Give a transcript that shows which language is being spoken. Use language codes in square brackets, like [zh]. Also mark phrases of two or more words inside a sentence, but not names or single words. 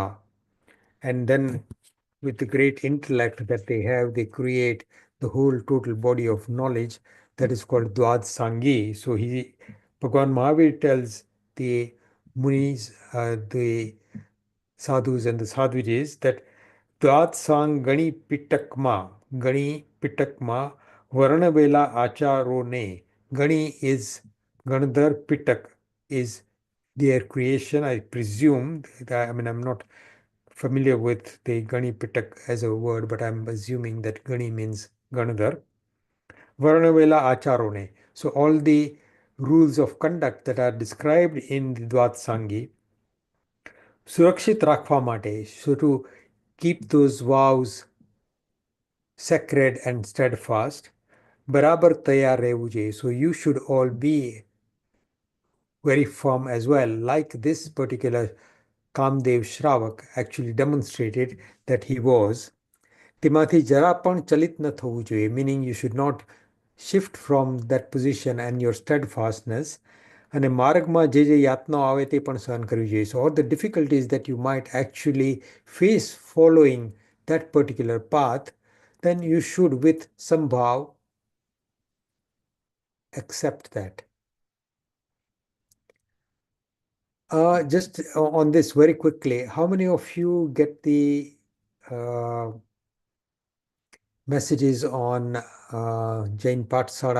[en] And then with the great intellect that they have, they create the whole total body of knowledge that is called Dwad Sangi. So Bhagwan Mahavir tells the munis, the sadhus and the sadhvijis that [gu] દ્વાદ સાંગ ગણિ પિટકમાં, ગણિ પિટકમાં, વર્ણવેલા આચારોને. [en] Gani is Ganadhar, Pitak is their creation, I presume. I mean, I'm not familiar with the Gani Pitak as a word, but I'm assuming that Gani means Ganadhar. [gu] વર્ણવેલા આચારોને. [en] So all the rules of conduct that are described in the Dvat Sangi, [gu] સુરક્ષિત રાખવા માટે, [en] so to keep those vows sacred and steadfast, [gu] બરાબર તૈયાર રહેવું જ. [en] So you should all be very firm as well, like this particular Kamdev Shravak actually demonstrated that he was. [gu] તેમાંથી જરા પણ ચલિત ન થવું જોઈએ, [en] meaning you should not shift from that position and your steadfastness. [gu] અને માર્ગમાં જે યાતનાઓ આવે તે પણ સહન કરવી જોઈએ. [en] So all the difficulties that you might actually face following that particular path, then you should with some bhav accept that. Just on this very quickly, how many of you get the messages on Jain Patsara?